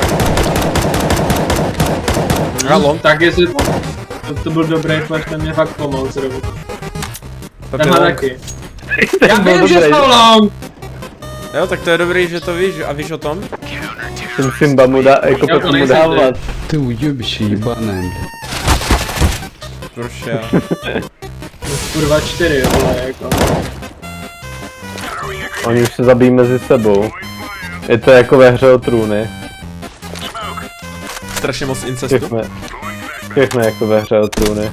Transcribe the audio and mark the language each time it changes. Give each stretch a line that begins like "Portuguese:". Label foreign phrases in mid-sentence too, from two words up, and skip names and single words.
Czech: Halo? Tak jestli... To byl dobrý flash, ten mě fakt pomohl zrovna. Pepe Tenhle Long. taky. Já vím, že jsou long! Jo, tak to je dobrý, že to víš a víš o tom? Ten Simba mu dá, jako Já to potom mu nejsem dávat.
Russian: Ты уёбище ебаное, блядь.
Czech: Proč já? Kurva 4, vole, jako. Oni už se zabijí mezi sebou. Je to jako ve hře o trůny. Strašně moc incestu. Všechno jako ve hře o trůny.